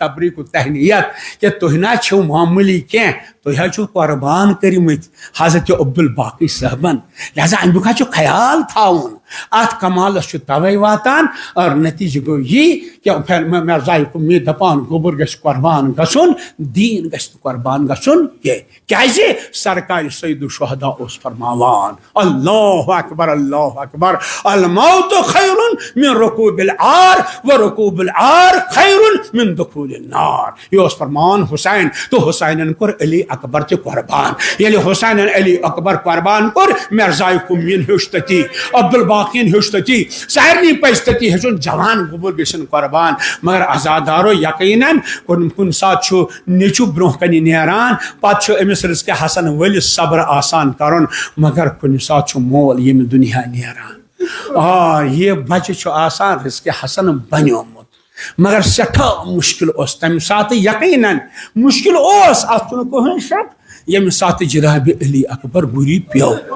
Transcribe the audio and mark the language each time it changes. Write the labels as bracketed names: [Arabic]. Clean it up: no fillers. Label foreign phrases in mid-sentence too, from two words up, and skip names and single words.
[Kashmiri] تبریٖک و تہنیت کہ تُہۍ نہ چھِو معموٗلی کینٛہہ تُہۍ حظ چھِو قۄربان کٔرمٕتۍ حضرت عبدالباقی صٲبن لہذا امیُک حظ چھُ خیال تھاوُن اتھ کمالس چھُ توے واتان اور نتیجہ گوٚو یی کہ مرزایہِ قُمی دپان گوٚبُر گژھِ قۄربان گژھُن دیٖن گژھِ نہٕ قۄربان گژھُن کینٛہہ کیازِ سرکار سید الشہدا اوس فرماوان [Arabic] اللہ اکبر الموت خیر من رکوب العار ورکوب العار خیر من دخول النار [Kashmiri] یہ اوس فرمان حسین تو حسینن کوٚر علی اکبر تہِ قۄربان ییٚلہِ حسینن علی اکبر قۄربان کوٚر مرزایہِ قُمین ہیوٚچھ تٔتی عبدالباقین ہیوٚچھ تٔتی سارنٕے پزِ تٔتی ہیٚچھُن جوان گوٚبُر گژھن قۄربان مگر عزادارو یقیناً کُنہِ ساتہٕ چھُ نیٚچوٗ برونٛہہ کنہِ نیران پتہٕ چھُ أمِس رزقِ حسن وٲلِس صبر آسان کرُن مگر کُنہِ ساتہٕ چھُ مول ییٚمہِ دُنیا نیران اور یہ بچہ چھُ آسان رزقِ حسن بنیومُت مگر سٮ۪ٹھاہ مشکل اوس تمہِ ساتہٕ یقیناً مشکل اوس اتھ چھُنہٕ کٕہٕنۍ شک ییٚمہِ ساتہٕ جناب علی اکبر گُری پیوٚو